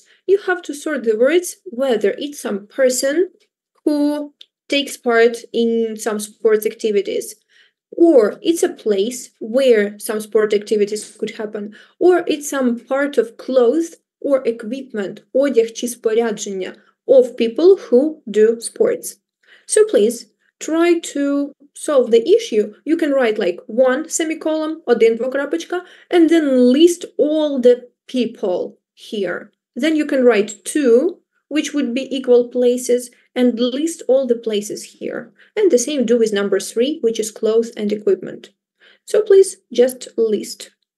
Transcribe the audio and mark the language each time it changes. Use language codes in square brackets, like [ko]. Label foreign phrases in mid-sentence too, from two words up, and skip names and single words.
[en] You have to sort the words whether it's some person who takes part in some sports activities, or it's a place where some sport activities could happen, or it's some part of clothes or equipment, [uk] одяг чи спорядження, [en] of people who do sports. So please try to solve the issue. You can write like 1 semicolon, [uk] один двокрапочка, [en] and then list all the people here. Then you can write 2, which would be equal places, and list all the places here. And the same do with number 3, which is clothes and equipment. So please just list.